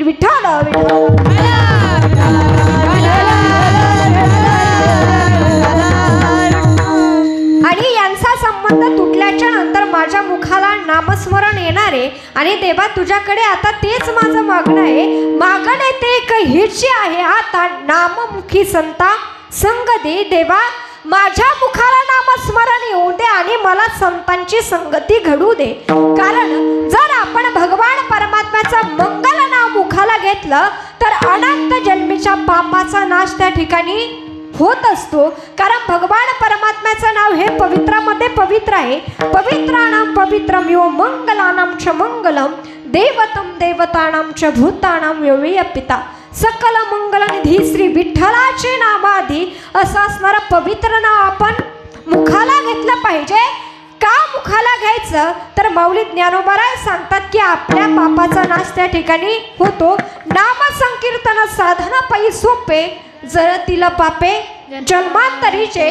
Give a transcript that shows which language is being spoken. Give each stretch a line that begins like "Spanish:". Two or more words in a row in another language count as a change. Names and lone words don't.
Marathi: विठ्ठल आणि यांचा संबंध तुटल्याच्या नंतर माझ्या मुखाला नामस्मरण येणारे, आणि देवा तुझ्याकडे आता तेच माझं मागणं आहे. मागणे ते एक हेच आहे, आता नाममुखी संता संग दे. देवा माझ्या मुखाला नामस्मरण येऊ दे आणि मला संतांची संगती घडू दे. कारण जर आपण भगवान परमात्म्याचं मंगल नाव मुखाला घेतलं तर अनंत जन्मीच्या पापाचा नाश त्या ठिकाणी होत असतो. कारण भगवान परमात्म्याचं नाव हे पवित्रामध्ये पवित्र आहे.
Sanskrit: पवित्राणाम पवित्रम यो मंगलानाम च मंगलम देवतम देवतानाम च भूतानाम यो वे पिता.
Marathi: सकल मंगलनिधी श्री विठ्ठलाचे नामाधी असं असणारं पवित्र नाव आपण मुखाला घेतलं पाहिजे. का मुखाला घ्यायचं तर माऊली ज्ञानोबाराय सांगतात की आपल्या पापाचा नाश त्या ठिकाणी होतो. नाम संकीर्तन साधना पायी सोपे जळतील पापे जन्मांतरीचे.